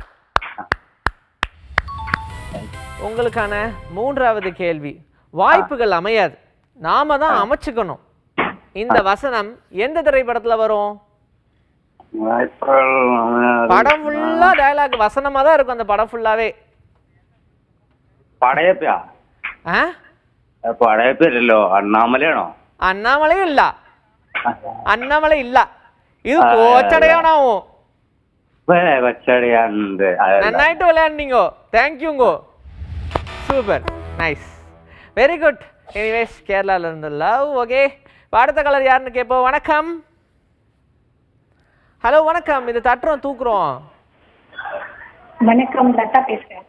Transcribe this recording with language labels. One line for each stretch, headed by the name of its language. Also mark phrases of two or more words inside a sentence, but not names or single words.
Tamil: உங்களுக்கான மூன்றாவது கேள்வி, வாய்ப்புகள் அமையாது, நாம தான் அமைச்சுக்கணும். இந்த வசனம் எந்த திரைப்படத்துல வரும்? படம் ஃபுல்லா டயலாக் வசனமா தான் இருக்கும். அந்த படம் ஃபுல்லாவே
Malayalam: പടയപ്പാ. പടയപ്പല്ലോ അണ്ണാമലയാണോ? അണ്ണാമലയും ഇല്ല, അണ്ണാമല ഇല്ല. ഇത് കോച്ചടയാണാവോ? നന്നായിട്ട് വിளையாடுனீங்கோ.
Tamil: தேங்க்யூங்கோ.
English: Super, nice, very good.
Tamil: எனிவேஸ், கேரளால இருந்து லவ். ஓகே, அடுத்த கலர் யாருன்னு கேட்போம். வணக்கம். ஹலோ, வணக்கம். இது தட்டுறோம் தூக்குறோம். வணக்கம், லதா பேசுறேன்.